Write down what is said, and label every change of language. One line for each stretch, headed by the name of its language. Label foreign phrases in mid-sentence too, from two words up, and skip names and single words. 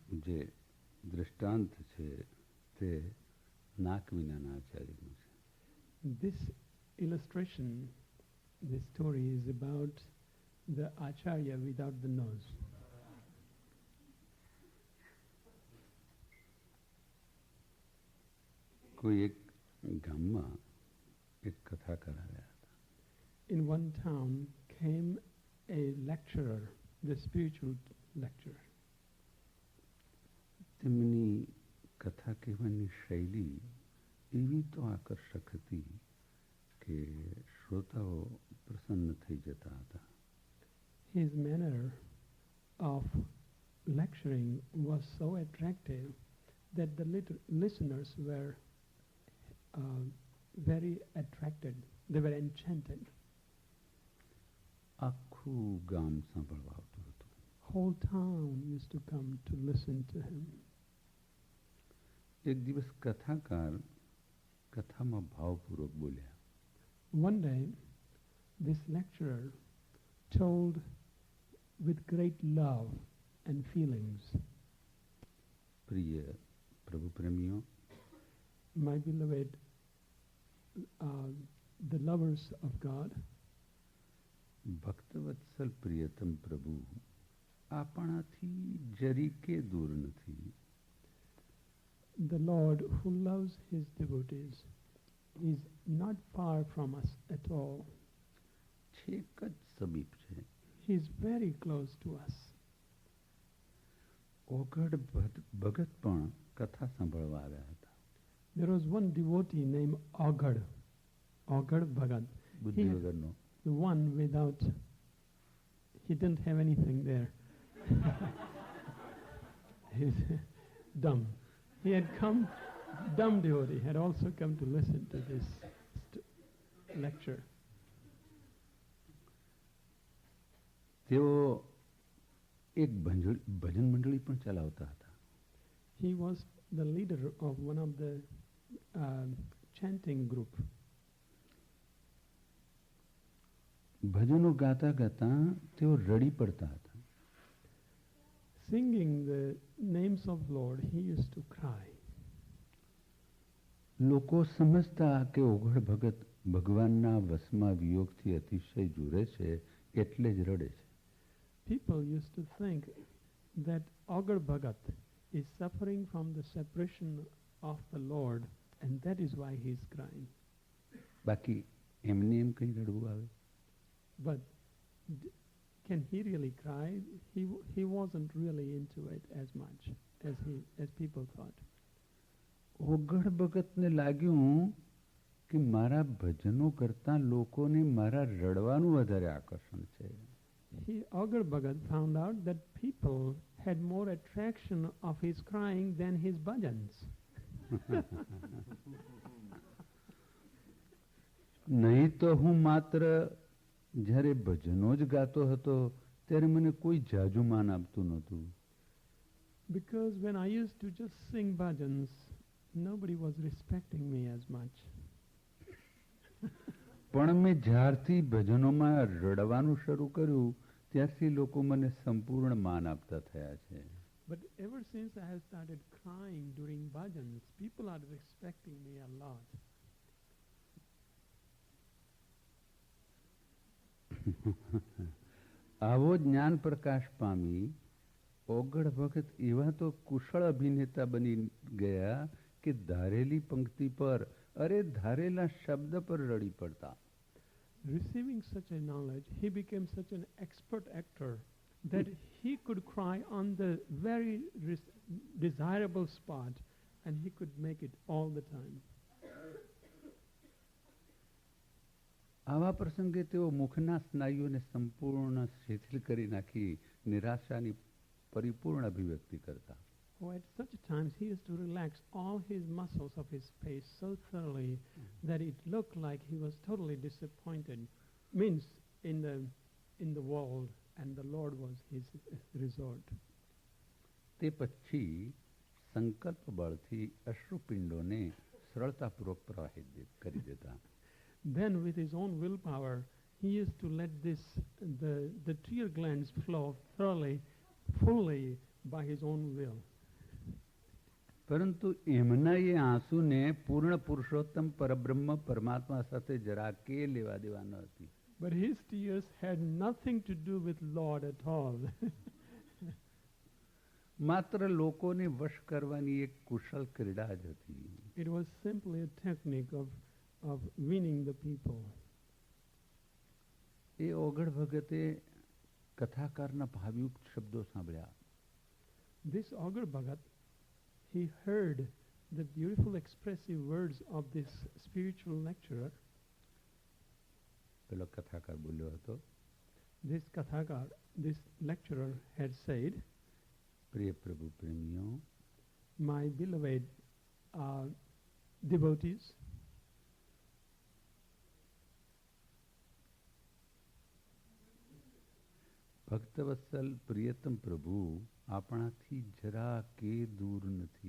Gujarati: જે દૃષ્ટાંત છે તે નાક વિનાના આચાર્યનું છે.
English: This illustration, this story is about the acharya without the nose.
Gujarati: કોઈ એક ગામમાં એક કથાકાર આવ્યા હતા.
English: In one town came a lecturer, the spiritual lecturer.
Gujarati: તેમની કથા કહેવાની શૈલી એવી તો આકર્ષક હતી કે શ્રોતાઓ પ્રસન્ન થઈ જતા હતા.
English: His manner of lecturing was so attractive that the listeners were very attracted. They were enchanted.
Gujarati: આખું ગામ સાંભળવા આવતું હતું.
English: Whole town used to come to listen to him.
Gujarati: એક દિવસ કથાકાર કથામાં ભાવપૂર્વક બોલ્યા.
English: One day, this lecturer told with great love and feelings,
Gujarati: પ્રિય પ્રભુ પ્રેમીઓ,
English: my beloved, the lovers of God,
Gujarati: ભક્તવત્સલ પ્રિયતમ પ્રભુ આપણાથી જરીકે દૂર નથી.
English: the Lord who loves his devotees is not far from us at all.
Gujarati: છેક જ સમીપ છે.
English: He is very close to us.
Gujarati: ઓગડ ભગત પણ કથા સાંભળવા આવ્યા હતા.
English: There was one devotee named Agad Bhagat. બુદ્ધિ વગરનો. The one without, he didn't have anything there. He's dumb. He had come, dumb devotee, had also come to listen to this lecture.
Gujarati: તેઓ એક ભજન મંડળી પણ ચલાવતા હતા.
English: He was the leader of one of the chanting group.
Gujarati: ભજનો ગાતા ગાતા તેઓ રડી પડતા હતા.
English: Singing the names of Lord, he used to cry.
Gujarati: લોકો સમજતા કે ઓગળ ભગત ભગવાનના વશમાં વિયોગથી અતિશય જુરે છે એટલે જ રડે છે.
English: People used to think that Agad Bhagat is suffering from the separation of the Lord, and that is why he is crying.
Gujarati: બાકી એમને એમ કઈ રડવું આવે?
English: But can he really cry? He wasn't really into it as much as people thought.
Gujarati: ઓગળ ભગતને લાગ્યું કે મારા ભજનો કરતા લોકોને મારા રડવાનું વધારે આકર્ષણ છે.
English: Agad Bhagat found out that people had more attraction of his crying than his bhajans.
Gujarati: નહીં તો હું માત્ર જ્યારે ભજનો જ ગાતો હતો ત્યારે મને કોઈ જાજુ માન આપતું નહોતું.
English: Because when I used to just sing bhajans, nobody was respecting me as much.
Gujarati: પણ મેં જ્યારથી ભજનોમાં રડવાનું શરૂ કર્યું ત્યારથી લોકો મને સંપૂર્ણ માન આપતા થયા છે.
English: But ever since I have started crying during bhajans, people are respecting me a lot.
Gujarati: આવો જ્ઞાન પ્રકાશ પામી ઓગળ ભગત એવા તો કુશળ અભિનેતા બની ગયા કે ધારેલી પંક્તિ પર અરે ધારેલા શબ્દ પર રડી પડતા.
English: Receiving such a knowledge, he became such an expert actor that he could cry on the very desirable spot, and he could make it all the time. આવા પ્રસંગે તેઓ મુખના સ્નાયુઓને સંપૂર્ણ શિથિલ કરી નાખી નિરાશાની પરિપૂર્ણ અભિવ્યક્તિ કરતા. Oh, at such times he used to relax all his muscles of his face so thoroughly that it looked like he was totally disappointed. Means in the world, and the Lord was his resort.
Gujarati: તે પછી સંકલ્પ બળથી અશ્રુપિંડોને સરળતાપૂર્વક પ્રવાહિત કરી દેતા.
English: Then with his own willpower, he used to let the tear glands flow thoroughly, fully by his own will.
Gujarati: પરંતુ એમના એ આંસુને પૂર્ણ પુરુષોત્તમ પરબ્રહ્મ પરમાત્મા સાથે જરા કે લેવા દેવા ન હતી.
English: But his tears had nothing to do with Lord at all.
Gujarati: માત્ર લોકોને વશ કરવાની એક કુશળ ક્રીડા જ હતી.
English: It was simply a technique of winning the people.
Gujarati: એ ઓગળ ભગતે કથાકારના ભાવયુક્ત શબ્દો સાંભળ્યા.
English: This Agar Bhagat, he heard the beautiful expressive words of this spiritual lecturer.
Gujarati: પેલો કથાકાર બોલ્યો હતો,
English: This Kathakar, this lecturer had said,
Gujarati: પ્રિય પ્રભુ પ્રેમીઓ,
English: my beloved devotees,
Gujarati: ભક્તવત્સલ પ્રિયતમ પ્રભુ આપણાથી જરા કે દૂર નથી.